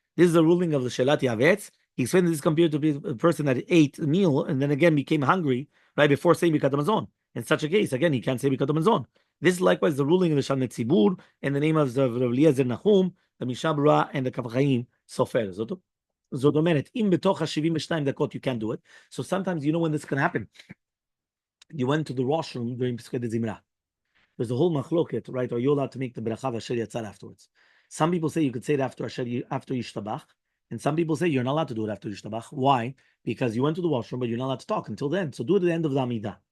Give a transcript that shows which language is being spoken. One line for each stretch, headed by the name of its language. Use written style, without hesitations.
English: This is a ruling of the Shelat Yavetz. He explained that this compared to be a person that ate a meal and then again became hungry right before saying Birkat Hamazon. In such a case, again, he can't say Birkat Hamazon. This is likewise the ruling of the Shalom Tzibur in the name of the Rav Eliezer Nahum, the Mishabra, and the Kaf Chaim Sofer.
Hebrew: זאת אומרת, אם בתוך ה-72 דקות
English: you can't do it. So sometimes you know when this can happen. You went to the washroom during Pesach Zimra. There's a whole machloket, right? Are you allowed to make the bracha of Asher Yatzar afterwards? Some people say you could say it after Yishtabach, and some people say you're not allowed to do it after Yishtabach. Why? Because you went to the washroom, but you're not allowed to talk until then. So do it at the end of the Amidah.